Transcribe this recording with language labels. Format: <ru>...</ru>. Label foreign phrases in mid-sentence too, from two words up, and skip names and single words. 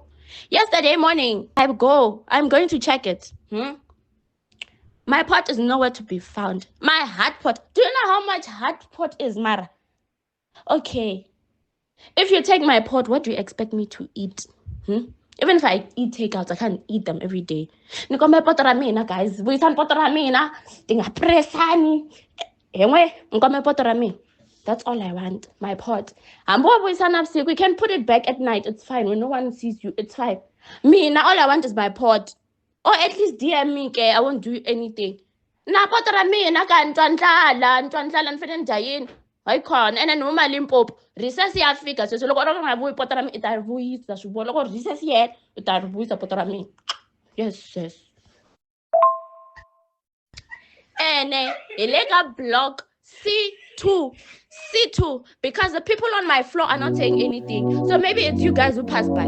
<en>Yesterday morning, I'm going to check it. My pot is nowhere to be found. My hot pot. Do you know how much hot pot is, Mara? Okay. If you take my pot, what do you expect me to eat? Even if I eat takeouts, I can't eat them every day.</en> <ts>Nikome poto ra mina, guys. Vuyisani poto ra mina. Tingapresani. Enwe, nikome poto ra mina.</ts> <en>That's all I want. My pot.</en> <ts>Ambo vuyisana vusiku.</ts> <en>We can put it back at night. It's fine. When no one sees you, it's fine. Mina, all I want is my pot. Or at least DM me, okay? I won't do anything.</en> <ts>Na poto ra mina ka ntwandlala nifene ndayini. Hayi khona ene noma Limpopo recess yafika sweswo loko ro nga vuyi poto ra mina I ta ri vuyisa swi vona loko recess yi hela I ta ri vuyisa poto ra mina yes ene hi le ka block C2</ts> <en>because the people on my floor are not saying anything, so maybe it's you guys who passed by.</en>